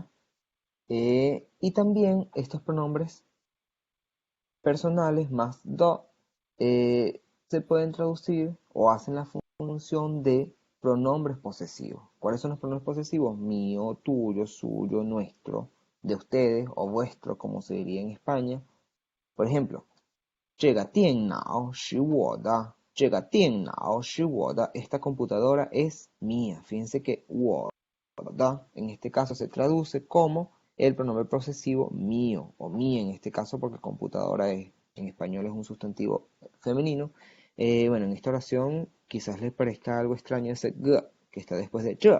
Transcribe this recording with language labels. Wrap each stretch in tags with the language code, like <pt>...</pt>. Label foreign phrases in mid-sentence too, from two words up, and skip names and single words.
<es>Y también estos pronombres personales más do se pueden traducir o hacen la función de pronombres posesivos. ¿Cuáles son los pronombres posesivos? Mío, tuyo, suyo, nuestro, de ustedes o vuestro, como se diría en España. Por ejemplo,</es> <zh>这个电脑是我的，</zh> <es>esta computadora es mía. Fíjense que</es> <zh>我的</zh> <es>en este caso se traduce como el pronombre posesivo mío o mía en este caso porque computadora en español es un sustantivo femenino. Bueno, en esta oración quizás les parezca algo extraño ese g que está después de ch.</es>